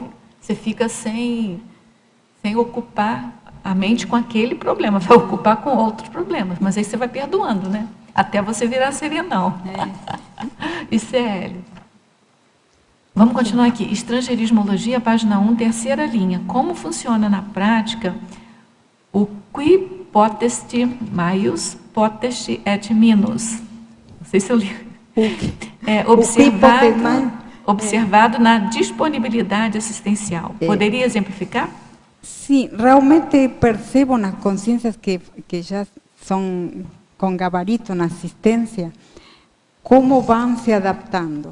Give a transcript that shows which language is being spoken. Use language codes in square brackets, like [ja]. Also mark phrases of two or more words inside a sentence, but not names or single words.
[pt] Você fica sem ocupar a mente com aquele problema, vai ocupar com outros problemas, mas aí você vai perdoando, né? Até você virar serenão. E Célio? Vamos continuar aqui. Estrangeirismologia, página 1, terceira linha. Como funciona na prática o [la] qui potest maius potest et minus? [pt] Não sei se eu li. Observado na disponibilidade assistencial. Poderia exemplificar? Sim, realmente percebo nas consciências que já são com gabarito na assistência, como vão se adaptando.